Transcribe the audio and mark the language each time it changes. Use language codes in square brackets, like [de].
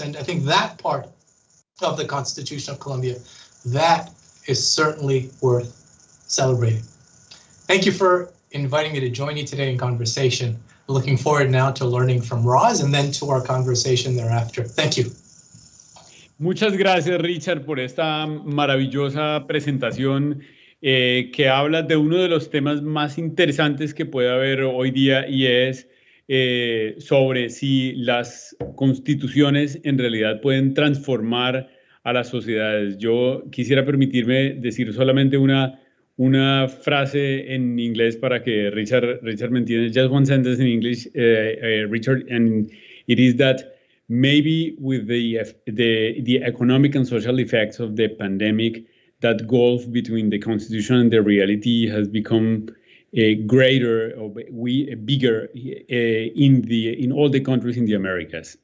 [en] And I think that part of the Constitution of Colombia, that is certainly worth celebrating. Thank you for inviting me to join you today in conversation. Looking forward now to learning from Roz and then to our conversation thereafter. Thank you. [es] Muchas gracias, Richard, por esta maravillosa presentación que habla de uno de los temas más interesantes que puede haber hoy día, y es sobre si las constituciones en realidad pueden transformar a las sociedades. Yo quisiera permitirme decir solamente una frase en inglés para que Richard me entienda. [en] Just one sentence in English, Richard, and it is that maybe with the economic and social effects of the pandemic, that gulf between the Constitution and the reality has become greater or bigger in all the countries in the Americas.